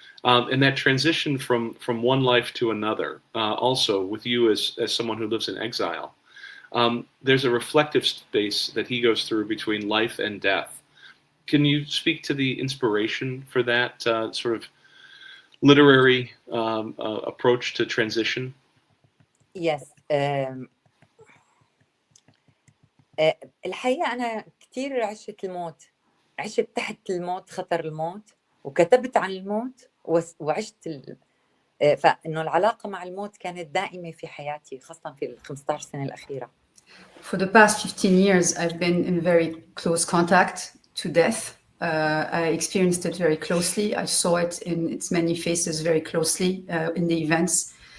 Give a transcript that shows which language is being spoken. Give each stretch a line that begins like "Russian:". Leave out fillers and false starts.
English: And that transition from one life to another, also with you as someone who lives in exile, there's a reflective space that he goes through between life and death. Can you speak to the inspiration for that sort of literary approach to transition? Yes.
Arabic: الحقيقة أنا كتير عشت الموت، عشت تحت الموت، خطر الموت، وكتبت عن الموت وعشت فإنه العلاقة مع الموت كانت دائمة في حياتي، خاصة في 15 سنة الأخيرة.
English: For the past 15 years, I've been in very close contact to death. I experienced it very closely. I saw it in its many faces very closely in the events.